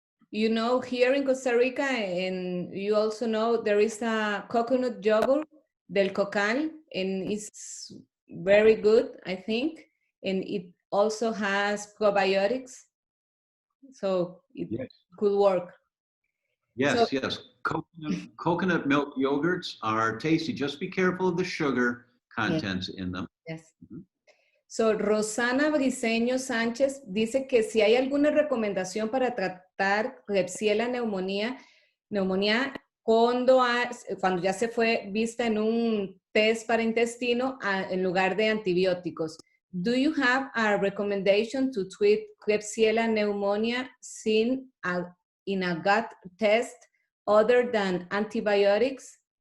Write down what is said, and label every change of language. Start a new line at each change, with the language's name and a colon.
English: You know, here in Costa Rica, and you also know, there is a coconut yogurt del cocal, and it's very good, I think. And it also has probiotics, so it could work. Yes, yes. Coconut milk yogurts are tasty. Just be careful of the sugar contents in them. Yes.
Spanish: So, Rosana Briceño Sánchez dice que si hay alguna recomendación para tratar Klebsiella neumonía cuando ya se fue vista en un test para intestino en lugar de antibióticos.
English: Do you have a recommendation to treat Klebsiella pneumonia seen in a gut test other than antibiotics?